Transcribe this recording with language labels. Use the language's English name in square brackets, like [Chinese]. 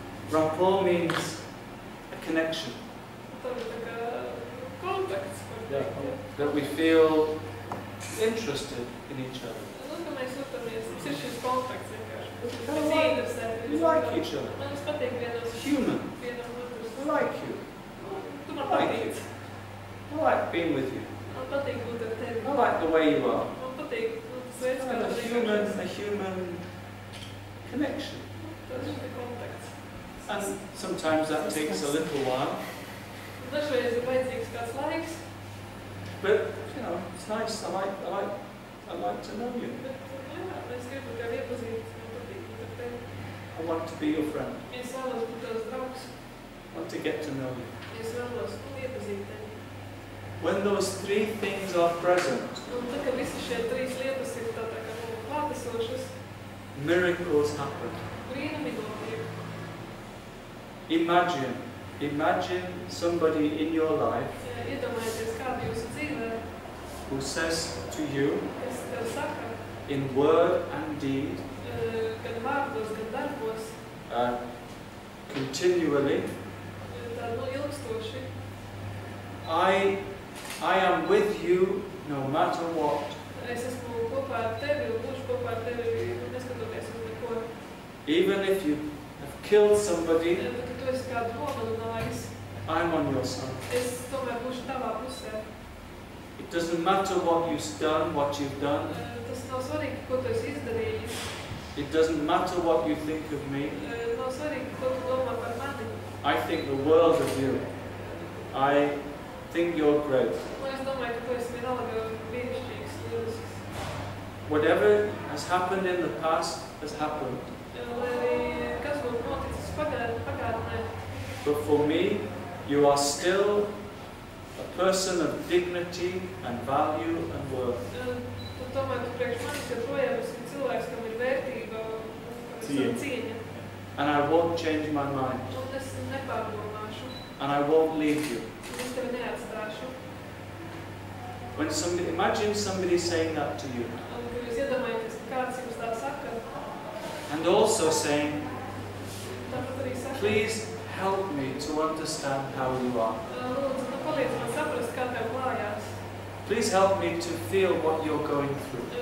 [English] Rapport means a connection. [Latvian] tad ir tā kā kontakts. [English] That we feel interested in each other. [Latvian] Ka mēs jūtamies, mums ir šis kontakts vienkārši. Mēs interesēti. [English] We like each other. [Latvian] Man patīk vienam [English] Human. [Latvian] otrs. [English] I like you. [Latvian] Tu man [English] Like [Latvian] patīk. [English] you. I like being with you. [Latvian] Man patīk būt ar tevi. [English] I like the way you are. [Latvian] Man patīk tas veids, kā tu [English] A human connection. [Latvian] Tas ir kontakts. [English] And sometimes that takes a little while. [Latvian] Dažreiz ir vajadzīgs kāds laiks, [English] But you know, it's nice. I like to know you. [Latvian] bet jā, es gribu tevi iepazīt. Man patīk būt ar tevi. [English] I want to be your friend. [Latvian] Es vēlos būt tavs draugs. [English] I want to get to know you. [Latvian] Es vēlos iepazīt tevi. [English] When those three things are present, [Latvian] Un tad, kad visi šie trīs lietas ir tā kā klātesošas, [English] miracles happen. [Latvian] brīnumi notiek. [English] Imagine somebody in your life [Latvian] Iedomājieties kādu jūsu dzīvē, [English] who says to you [Latvian] kas tev saka, [English] in word and deed, [Latvian] gan vārdos, gan darbos, [English] continually, [Latvian] tā ilgstoši. [English] I am with you no matter what. [Latvian] Es esmu kopā ar tevi un būšu kopā ar tevi, neskatoties uz neko. [English] Even if you have killed somebody, [Latvian] Tad, kad tu esi kādu nogalinājis, [English] I'm on your side. [Latvian] es tomēr būšu tavā pusē. [English] It doesn't matter what you've done. [Latvian] Tas nav svarīgi, ko tu esi izdarījis. [English] It doesn't matter what you think of me. [Latvian] Nav svarīgi, ko tu domā par mani. [English] I think the world of you. I think you're great. [Latvian] Es domāju, ka tu esi vienalga brīnišķīgs, lielisks. [English] Whatever has happened in the past has happened. [Latvian] Lai arī kas būtu noticis pagātnē, [English] But for me, you are still a person of dignity and value and worth. [Latvian] tad tomēr tu priekš manis joprojām esi cilvēks, kam ir vērtība un cieņa. [English] And I won't change my mind. [Latvian] Un es nepārdomāšu, [English] And I won't leave you. [Latvian] un es tevi neatstāšu. [English] Imagine somebody saying that to you. [Latvian] Un, kad jūs iedomājaties, ka kāds jums tā saka, [English] And also saying, [Latvian] tāpat arī saka, [English] please help me to understand how you are. [Latvian] lūdzu, palīdzi man saprast, kā tev klājās. [English] Please help me to feel what you're going through.